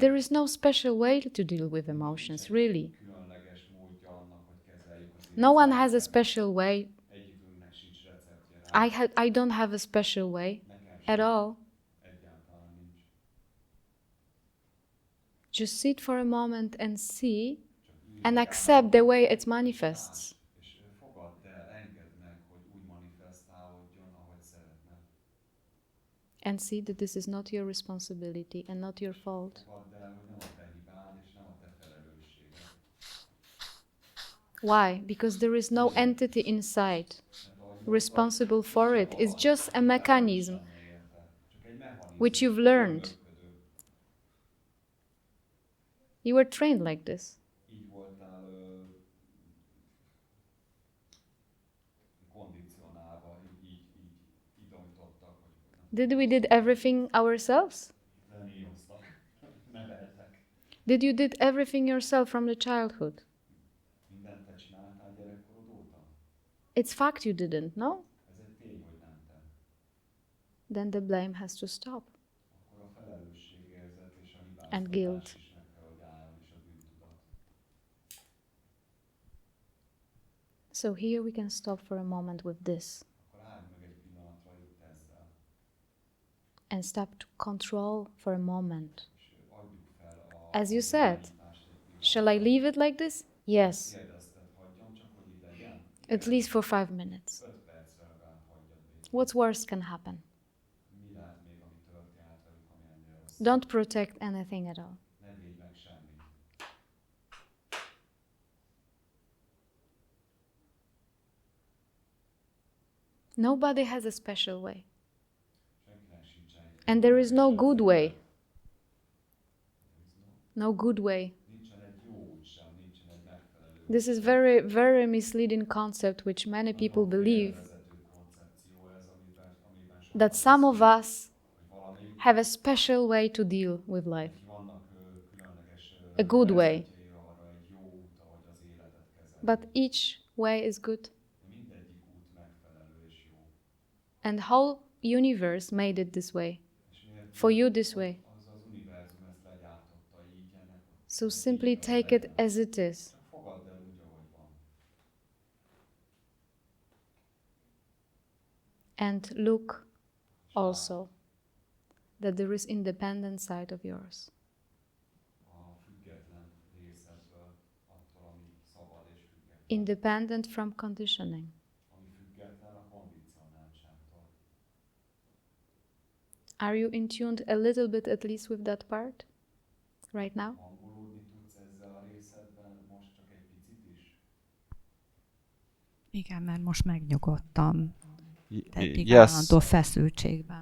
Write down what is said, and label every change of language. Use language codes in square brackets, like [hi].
[en] There is no special way to deal with emotions, really. [hu] Különleges módja annak, hogy kezeljük az [en] No one has a special way. [hu] egyikünknek sincs receptje rá. [en] I don't have a special way at all. [hu] Egyáltalán nincs. [en] Just sit for a moment and see and accept the way it manifests. [hu] És fogadd el, engedd meg, hogy úgy manifestálódjon, ahogy szeretne. [en] And see that this is not your responsibility and not your fault. [hu] Fogadd el, hogy nem a te hibád, és nem a te felelősséged. [en] Why? Because there is no entity inside responsible for it. It's just a mechanism [hu] Csak egy mechanizmus. [en] which you've learned. [hu] működő. [en] You were trained like this. [hu] Így voltál kondicionálva, így tanítottak, hogy [en] Did everything ourselves? [hu] leníoztak, neveltek. [en] Did you did everything yourself from the childhood? [hu] Mindent te csináltál gyerekkorod óta? [en] It's fact you didn't, no? [hu] Ez egy tény, hogy nem te. [en] Then the blame has to stop. [hu] Akkor a felelősségérzet és a [en] And [hu] hibáztatás [en] guilt. [hu] is meg kell, hogy álljon, és a bűntudat. [en] So here we can stop for a moment with this [hu] Akkor állj meg egy pillanatra itt ezzel, [en] and stop to control for a moment. [hu] és adjuk fel a [en] As you said, [hu] irányítást egy pillanatra. [en] shall I leave it like this? Yes, [hu] Kérdezted, hagyjam csak, hogy így legyen? [en] at least for 5 minutes. [hu] 5 percre legalább hagyjad végig. [en] What's worse can happen? [hu] Mi lehet még, ami történhet velük, ami ennél rossz? [en] Don't protect anything at all. [hu] Ne védj meg semmit. [en] Nobody has a special way. [hu] Senkinek sincs egy. [en] And there is no good way. No good way. [hu] Nincsen egy jó út sem, nincsen egy megfelelő. [en] This is very misleading concept which many people believe [hu] Vezető koncepció ez, amiben sok [en] that some of us [hu] hogy valamelyik [en] have a special way to deal with life. [hu] vannak különleges [en] A good way. [hu] vezetői arra, egy jó út, ahogy az életet kezelni. [en] But each way is good. [hu] Mindegyik út megfelelő és jó. [en] And whole universe made it this way. [hu] És miért [en] For you this way. [hu] az univerzum ezt legyártotta így ennek? [en] So simply take it as it is. [hu] Csak fogadd el úgy, ahogy van. [en] And look also that there is independent side of yours. [hu] A független részedből, attól [en] independent from conditioning. [hu] ami független a kondicionáltságtól. [en] Are you in tuned a little bit at least with that part right now? [hu] Hangolódni tudsz ezzel a részedben most csak egy picit is? Igen, mert most megnyugodtam. Eddig [en] Yes, [hu] állandó feszültségben.